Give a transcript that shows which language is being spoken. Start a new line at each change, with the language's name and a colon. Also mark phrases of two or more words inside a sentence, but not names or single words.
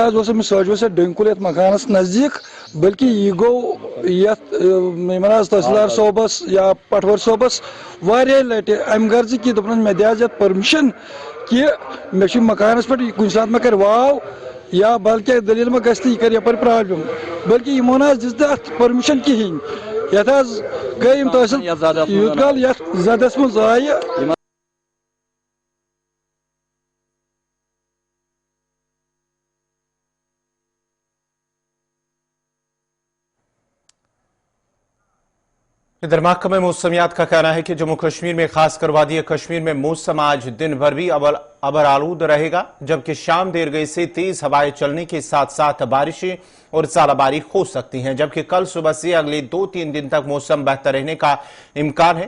Kashmiri: حظ اوس أمِس سوجوٗوَس یَتھ ڈوٗنۍ کُل یَتھ مکانَس نزدیٖک بلکہِ یہِ گوٚو یَتھ یِمن حظ تحصیلدار صٲبس یا پٹوٲرۍ صٲبس واریاہ لٹہِ اَمہِ غرضہٕ کہِ دوٚپُن مےٚ دِ حظ یَتھ پٔرمِشن کہِ مےٚ چھُ مکانس پٮ۪ٹھ کُنہِ ساتہٕ مےٚ کرِ واو یا بلکہِ دٔلیٖل ما گژھِ تہٕ یہِ کرِ یپٲرۍ پرابلِم بلکہِ یِمو نہٕ حظ دِژ نہٕ اَتھ پٔرمِشن کِہینۍ یَتھ حظ گٔے یِم تحصیل یوٗت کال یَتھ زدس منٛز آیہِ.
Urdu: ادھر محکمۂ موسمیات کا کہنا ہے کہ جموں کشمیر میں خاص کر وادی کشمیر میں موسم آج دن بھر بھی ابر آلود رہے گا جبکہ شام دیر گئے سے تیز ہوائیں چلنے کے ساتھ ساتھ بارشیں اور ژالہ باری ہو سکتی ہیں جبکہ کل صبح سے اگلے 2-3 دن تک موسم بہتر رہنے کا امکان ہے.